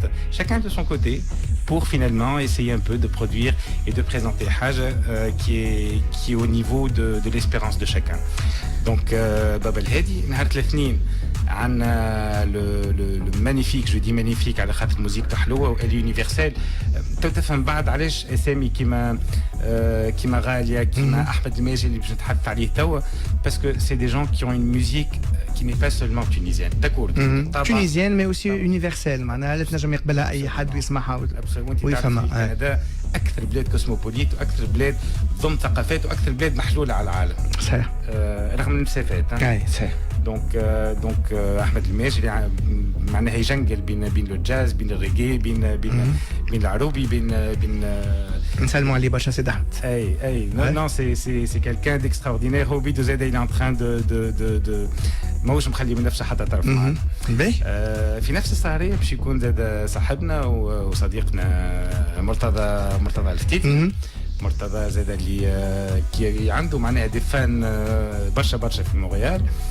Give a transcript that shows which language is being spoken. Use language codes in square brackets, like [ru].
[fr] Chacun de son côté pour finalement essayer un peu de produire et de présenter Hajj qui est au niveau de l'espérance de chacun. Donc Baba El Hadi [ar] نهار الاثنين عندنا [fr] le magnifique, je dis magnifique [ar] على خاطر الموسيقى تاع حلوه [fr] elle est universelle. [ar] تفهم بعد علاش اسامي كيما غاليه كيما احمد الماجي اللي باش نتحدث عليه توا [fr] parce que c'est des gens qui ont une musique qui n'est pas seulement tunisienne. D'accord. Tunisienne mais aussi universelle [ar] معناها تنجم يقبلها اي حد ويسمعها ويفهمها. كندا اكثر بلاد كوسموبوليت واكثر بلاد ضم ثقافات واكثر بلاد محلوله على العالم. صحيح. رغم المسافات. اي صحيح. دونك احمد الماجري معناها يجنقل بين الجاز بين الريغي بين العروبي بين نسلموا عليه برشا سيد احمد. [fr] اي non c'est quelqu'un d'extraordinaire. [ar] هو بيدو زاد [fr] il est en train de [ar] ماهوش مخلي من نفسه حتى طرف معنا. في نفس السهريه باش يكون زاد صاحبنا وصديقنا مرتضى الفتيت. مرتضى زاد اللي كي عنده معناها دي فان برشا في مونريال.